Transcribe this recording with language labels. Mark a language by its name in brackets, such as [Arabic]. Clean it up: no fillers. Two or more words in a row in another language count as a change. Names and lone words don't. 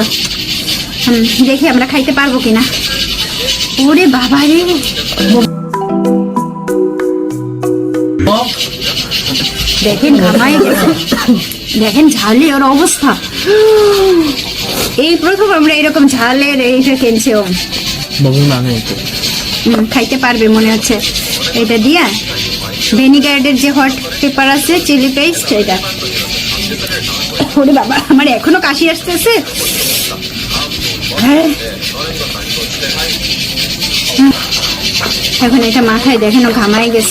[Bangla] দেখি আমরা খাইতে পারবো কিনা। ওরে বাবা রে দেখেন ঘামাই গেছে, দেখেন ঝালে ওর অবস্থা। এই প্রথম আমরা এরকম ঝালের এইটা কিনছি। ও [Korean] 먹을만 해, 이거. [Bangla] খাইতে পারবে মনে হচ্ছে। এটা দিয়া ভেনিগারের যে [English] hot pepper [Bangla] আছে [English] chili paste [Bangla] এটা। ওরে বাবা আমার এখনো কাশি আসতেছে। এখন এটা মাথায় দেখেন ও ঘামাই গেছে।